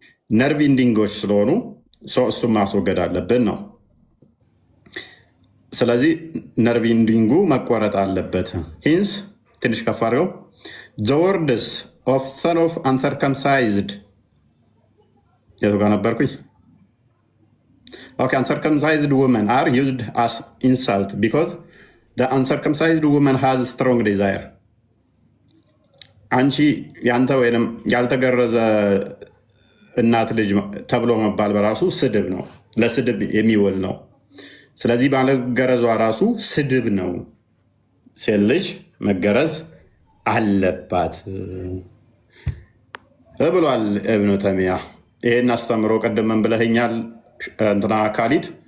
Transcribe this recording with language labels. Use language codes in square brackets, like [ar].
[am] ነርቭ ኢንዲንጎች ስለሆኑ እሱም ማስወገድ አለብን ነው። ስለዚህ ነርቭ ኢንዲንጉ መቆረጥ አለበት። ሂንስ ትንሽ ከፍ አድርገው [en] the words of son of uncircumcised [am] የቱ ጋር ነበርኩኝ? [en] uncircumcised women are used as insult because the uncircumcised woman has strong desire. [am] አንቺ ያንተ ወይም ያልተገረዘ እናት ልጅ ተብሎ መባል በራሱ ስድብ ነው፣ ለስድብ የሚውል ነው። ስለዚህ ባለገረዟ ራሱ ስድብ ነው። ሴት ልጅ መገረዝ አለባት ብሏል ኢብኑ ተይሚያ። ይሄን አስተምሮ ቅድም ምን ብለኸኛል እንትና ካሊድ?